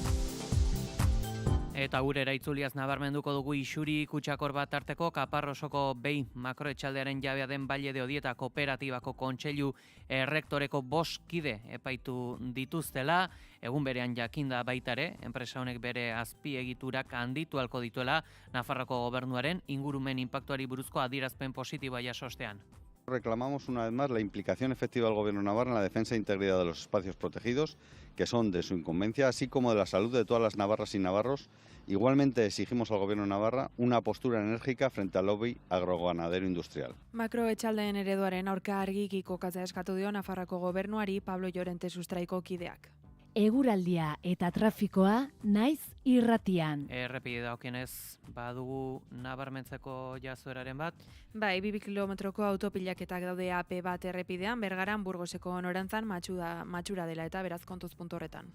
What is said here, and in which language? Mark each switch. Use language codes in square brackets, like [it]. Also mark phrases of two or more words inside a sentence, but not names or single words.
[eu] Eta urera itzuliaz nabarmenduko dugu Isuri kutsakor bat arteko Kaparrosoko behi makroetxaldearen jabea den Baile de Odieta kooperatibako kontseilu errektoreko 5 kide epaitu dituztela, egun berean jakinda baitare, enpresa honek bere azpiegiturak handitu halko dituela Nafarroko gobernuaren ingurumen inpaktuari buruzko adierazpen positiboa jasostean. [es] Reclamamos una vez más la implicación efectiva del Gobierno navarro en la defensa e integridad de los espacios protegidos, que son de su incumbencia, así como de la salud de todas las navarras y navarros. Igualmente exigimos al Gobierno de Navarra una postura enérgica frente al lobby agroganadero industrial. [eu] Makroetxaldeen ereduaren aurka argiki kokatzea eskatu dio Nafarroko gobernuari Pablo Llorente sustraiko kideak. Eguraldia eta trafikoa naiz irratian. Errepide dagokienez badugu nabarmentzeko jazoeraren bat. Bai, 2 kilometroko autopilaketak daude AP bat errepidean, Bergaran Burgoseko norantzan matxura dela eta beraz kontuz puntu horretan.